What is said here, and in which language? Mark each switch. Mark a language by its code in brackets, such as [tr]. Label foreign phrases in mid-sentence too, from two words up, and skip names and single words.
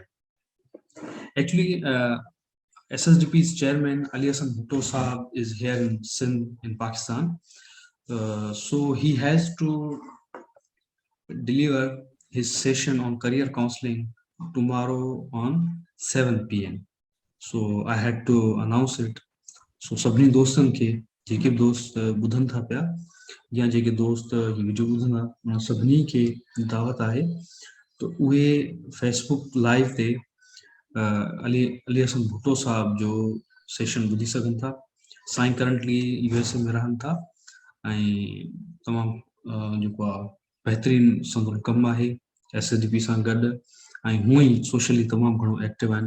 [en] Actually, SSDP's chairman Ali Hassan Bhutto Saab is here in Sindh in Pakistan. So he has to deliver his session on career counseling tomorrow on 7 p.m. So I had to announce it. [sd] So सभिनी दोस्तनि खे जेके बि दोस्त ॿुधनि था पिया या जेके दोस्त हीअ वीडियो ॿुधंदा उन्हनि सभिनी खे दावत आहे त उहे फेसबुक लाइव ते अली अली हसन भुट्टो साहब जो सेशन ॿुधी सघनि था। साईं करंटली यूएसए में रहनि था ऐं तमामु जेको आहे बहितरीनु संदो कमु आहे एसएसडीपी सां गॾु ऐं हूअं ई सोशली तमामु घणो एक्टिव आहिनि।